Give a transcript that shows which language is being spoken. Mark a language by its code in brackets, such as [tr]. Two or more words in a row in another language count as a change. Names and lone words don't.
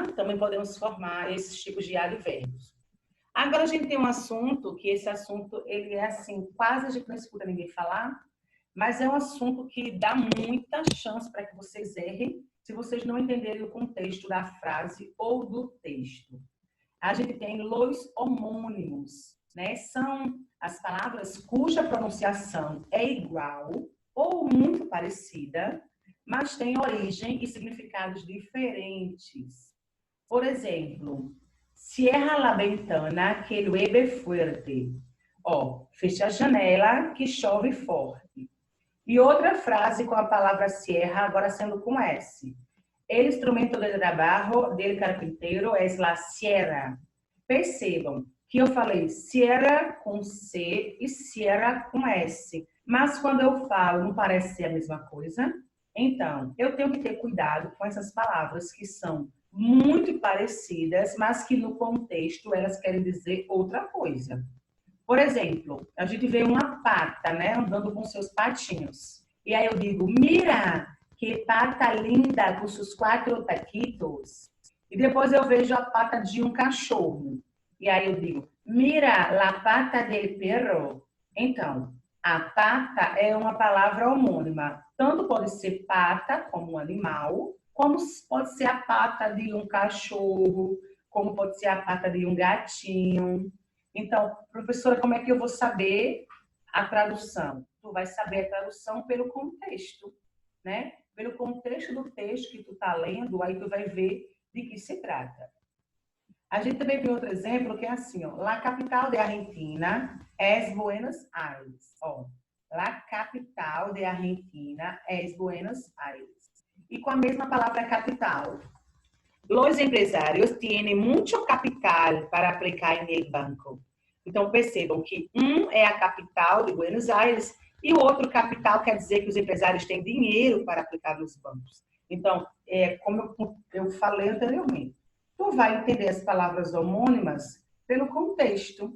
[pt] Também podemos formar esses tipos de advérbios. Agora a gente tem um assunto, que esse assunto, ele é assim, quase a gente não escuta ninguém falar, mas é um assunto que dá muita chance para que vocês errem, se vocês não entenderem o contexto da frase ou do texto. A gente tem los homônimos, né? São as palavras cuja pronunciação é igual ou muito parecida, mas tem origem e significados diferentes. Por exemplo, [es] cierra la ventana que llueve fuerte. [pt] Ó, fecha a janela que chove forte. E outra frase com a palavra cierra, agora sendo com S. [es] El instrumento de trabajo del carpintero es la sierra. [pt] Percebam que eu falei sierra com C e sierra com S. Mas quando eu falo, não parece ser a mesma coisa? Então, eu tenho que ter cuidado com essas palavras que são muito parecidas, mas que no contexto elas querem dizer outra coisa. Por exemplo, a gente vê uma pata, né, andando com seus patinhos. E aí eu digo, mira, que pata linda com seus 4 taquitos. E depois eu vejo a pata de um cachorro. E aí eu digo, [es] mira, la pata del perro. [pt] Então, a pata é uma palavra homônima. Tanto pode ser pata, como um animal, como pode ser a pata de um cachorro, como pode ser a pata de um gatinho. Então, professora, como é que eu vou saber a tradução? Tu vai saber a tradução pelo contexto, né? Pelo contexto do texto que tu tá lendo, aí tu vai ver de que se trata. A gente também tem outro exemplo que é assim, ó. [es] La capital de Argentina es Buenos Aires. Ó, la capital de Argentina es Buenos Aires. [pt] E com a mesma palavra capital. [es] Los empresarios tienen mucho capital para aplicar en el banco. [pt] Então, percebam que um é a capital de Buenos Aires e o outro capital quer dizer que os empresários têm dinheiro para aplicar nos bancos. Então, como eu falei anteriormente, tu vai entender as palavras homônimas pelo contexto.